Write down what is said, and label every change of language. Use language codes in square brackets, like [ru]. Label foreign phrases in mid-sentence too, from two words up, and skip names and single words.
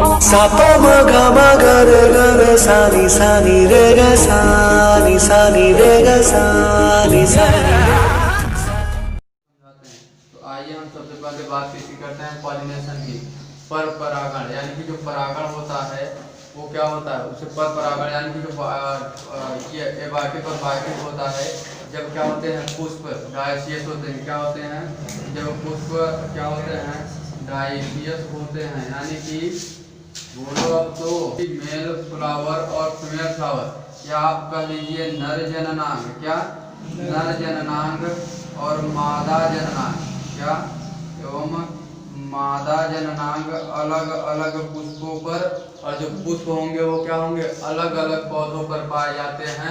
[hi] सा प म ग म ग र ग र सा नी रे ग सा नी रे ग सा नी सा नी रे। तो आइए हम सबसे पहले बात करते हैं पॉलिनेशन की। पर परागण यानी कि जो परागण होता है वो क्या होता है, उसे पर परागण यानी कि जो ये एबायोटिक और बायोटिक होता है। जब क्या होते हैं पुष्प डायसियस होते हैं, क्या होते हैं जब पुष्प क्या होते हैं डायसियस होते हैं, यानी कि बोलो अब तो [en] male flower [hi] और [en] female flower, [hi] या आप कह लीजिए नर जननांग, क्या नर जननांग और मादा जननांग, क्या एवं मादा जननांग अलग अलग पुष्पों पर, और जो पुष्प होंगे वो क्या होंगे अलग अलग पौधों पर पाए जाते हैं।